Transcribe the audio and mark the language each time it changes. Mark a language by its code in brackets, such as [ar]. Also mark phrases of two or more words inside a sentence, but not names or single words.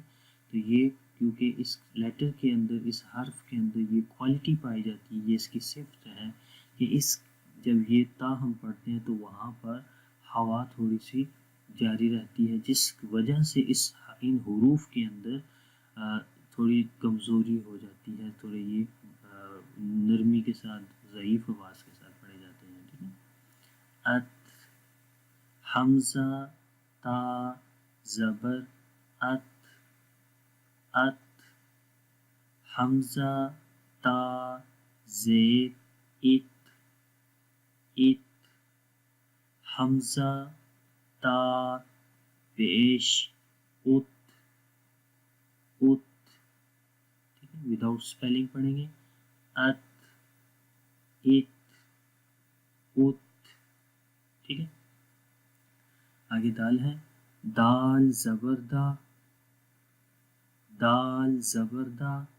[ur] تو یہ کیونکہ اس لیٹر کے اندر اس حرف کے اندر یہ کوالٹی پائی جاتی ہے، یہ اس کی صفت ہے کہ جب یہ تا ہم پڑھتے ہیں تو وہاں پر ہوا تھوڑی سی جاری رہتی ہے جس وجہ سے ان حروف کے اندر تھوڑی کمزوری ہو جاتی ہے. تھوڑے یہ نرمی کے ساتھ ضعیف آواز کے ساتھ پڑھے جاتے ہیں. ٹھیک ہے، ات. حمزہ تا زبر ات ات. حمزہ تا زیر ات ات. حمزہ تا پیش ات ات. ٹھیک ہے، [en] without spelling [ur] پڑھیں گے. ات ات ات. ٹھیک ہے، آگے دال ہے. دال زبر دا، دال زبر دا.